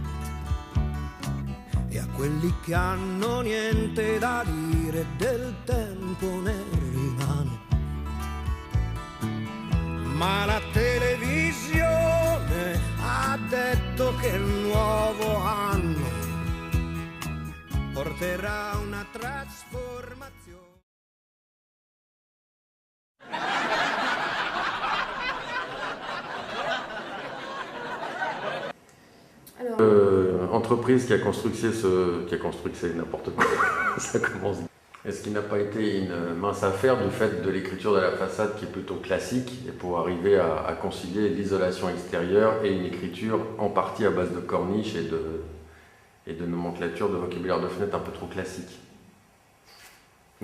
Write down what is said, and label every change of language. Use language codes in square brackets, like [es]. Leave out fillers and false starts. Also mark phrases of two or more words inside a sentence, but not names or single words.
[it] E a quelli che hanno niente da dire del tempo ne rimane. Ma la televisione ha detto che il nuovo anno porterà una trasformazione. [fr] Entreprise qui a construit c'est n'importe quoi, ça commence. Est-ce qu'il n'a pas été une mince affaire du fait de l'écriture de la façade qui est plutôt classique et pour arriver à concilier l'isolation extérieure et une écriture en partie à base de corniches et de nomenclature de vocabulaire de fenêtre un peu trop classique?